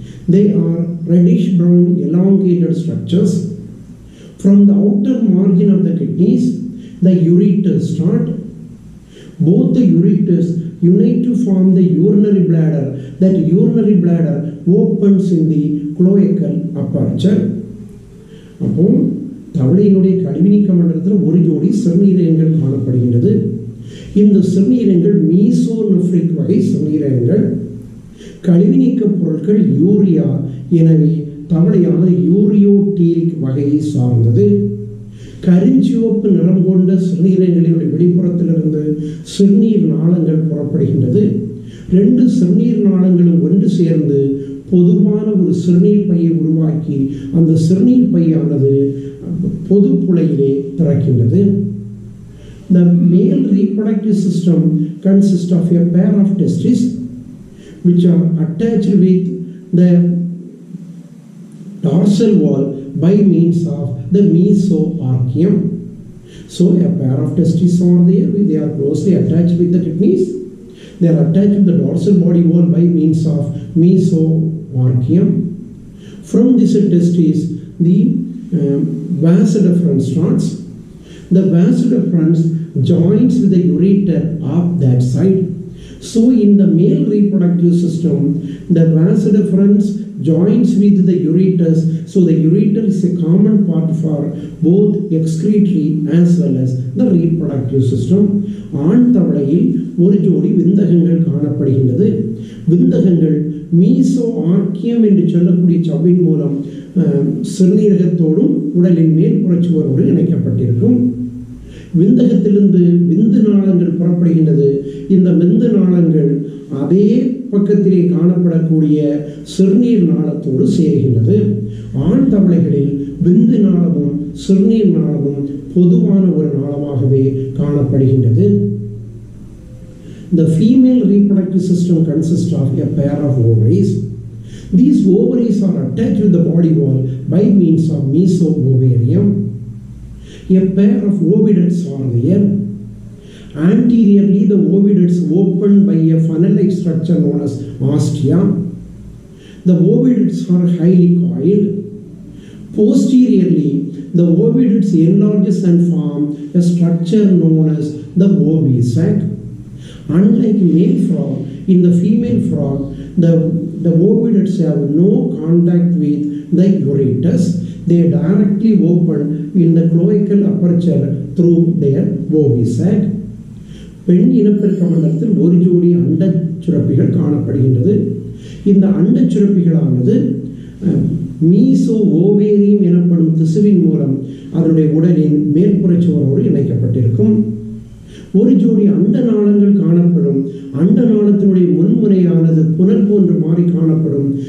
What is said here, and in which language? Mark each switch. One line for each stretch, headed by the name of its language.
English: They are reddish brown elongated structures. From the outer margin of the kidneys, the ureters start. Both the ureters unite to form the urinary bladder. That urinary bladder opens in the cloacal aperture.
Tamil: அப்போ தவளையினுடைய கழிவுநீக்க மண்டலத்தில் ஒரு ஜோடி சிறுநீரகங்கள் காணப்படுகின்றது. இந்த சிறுநீரகங்கள் mesonephric வகை சிறுநீரகங்கள். கழிவுநீக்க பொருட்கள் urea. எனவே தவளையானது யூரியோடீலிக் வகையை சார்ந்தது. கரிஞ்சிவப்பு நிறம் கொண்ட சிறுநீரகங்களினுடைய வெளிப்புறத்திலிருந்து சிறுநீர் நாளங்கள் புறப்படுகின்றது. ரெண்டு சிறுநீர் நாளங்களும் ஒன்று சேர்ந்து பொதுவான ஒரு சிறுநீர் பையை உருவாக்கி அந்த சிறுநீர் பையானது பொது புழையிலே திறக்கின்றது.
English: The male reproductive system consists of a pair of testes which are attached with the dorsal wall by means of the mesoarchium. So a pair of testes are there. They are closely attached with the kidneys. They are attached with the dorsal body wall by means of mesoarchium. From this testes, the vas deferens starts. The vas deferens joins with the ureter of that side. So in the male reproductive system, the vas deferens joins with the ureters. So the ureter is a common part for both excretory as well as the reproductive system.
Tamil: ஆண் தவளையில் ஒரு ஜோடி விந்தகங்கள் காணப்படுகின்றது. விந்தகங்கள் meso ஆர்க்கியம் என்று சொல்லக்கூடிய சவ்வின் மூலம் சிறுநீரகத்தோடும் உடலின் மேற்புறச்சுவரோடு இணைக்கப்பட்டிருக்கும். விந்தகத்திலிருந்து விந்து நாளங்கள் புறப்படுகின்றது. இந்த விந்து நாளங்கள் அதே பக்கத்திலே காணப்படக்கூடிய சிறுநீர் நாளத்தோடு சேர்கின்றது. ஆண் தவளைகளில் விந்து நாளமும் சிறுநீர் நாளமும் பொதுவான ஒரு நாளமாகவே காணப்படுகின்றது.
English: The female reproductive system consists of a pair of ovaries. These ovaries are attached to the body wall by means of mesoovarium. A pair of oviducts are there. Anteriorly, the oviducts open by a funnel-like structure known as ostia. The oviducts are highly coiled. Posteriorly, the oviducts enlarges and form a structure known as the ovisac. Unlike male frog, in the female frog, the oviducts have no contact with the ureters. They directly open in the cloacal aperture through their ovisac.
Tamil: பெண் இனப்பெருக்க மண்டலத்தில் ஒரு ஜோடி அண்ட சுரப்பிகள் காணப்படுகின்றது. இந்த அண்ட சுரப்பிகளானது மீசோ ஓவேரியம் எனப்படும் திசுவின் மூலம் அதனுடைய உடலின் மேற்புறச்சுவரோடு இணைக்கப்பட்டிருக்கும். ஒரு ஜோடி அண்ட நாளங்கள் காணப்படும். அண்ட நாளத்தினுடைய முன்முனையானது புனல் போன்று மாறி காணப்படும்.